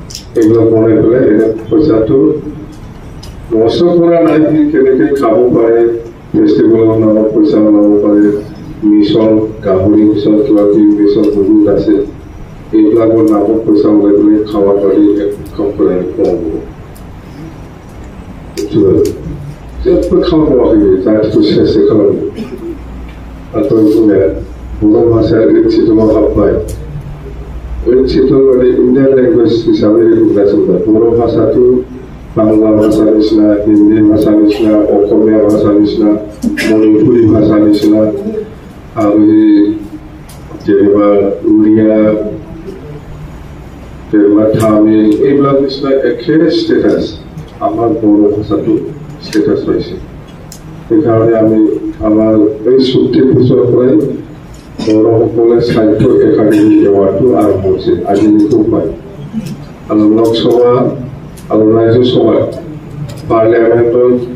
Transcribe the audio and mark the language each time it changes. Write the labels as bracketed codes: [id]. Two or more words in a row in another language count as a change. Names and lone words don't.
[as] এগুলো বনাই পেলাই পইচাটো নষ্ট কৰা নাই কেনেকৈ খাব পাৰে ফেষ্টিভেলৰ নামত পইচা বনাব পাৰে মিছন গাহৰি মিছন কিবা কিবি মিছন বহুত আছে এইবিলাকৰ নামত পইচা ওলাই পেলাই খাব পাৰি একদম কম [brx] হ'ব जेबो खामानि मावाखै जाहाथे सेसो खालामो आरो बुंनाया बर' भाषाया ओइटिटुआव हाबबाय ओइटिटु माने [en] Indian language [brx] हिसाबै रेकगनाइज जाबाय बर' भाषाखौ बांला भाषा निसिना हिन्दी भाषा निसिना असमिया भाषा निसिना मणिपुरी भाषा निसिना आरो जेनेबा उड़िया जेनेबा तामिल [as] এইবিলাক নিচিনা একে ষ্টেটাছ আমাৰ বড়ো ভাষাটো স্টেটাস পাইছে সেইকাৰণে আমি আমাৰ এই চুক্তিৰ পিছৰ পৰাই বড়োসকলে সাহিত্য একাডেমি এৱাৰ্ডটো আৰম্ভ হৈছে আজিলৈকে পায় আৰু লোকসভা আৰু ৰাজ্যসভা পাৰ্লিয়ামেণ্টত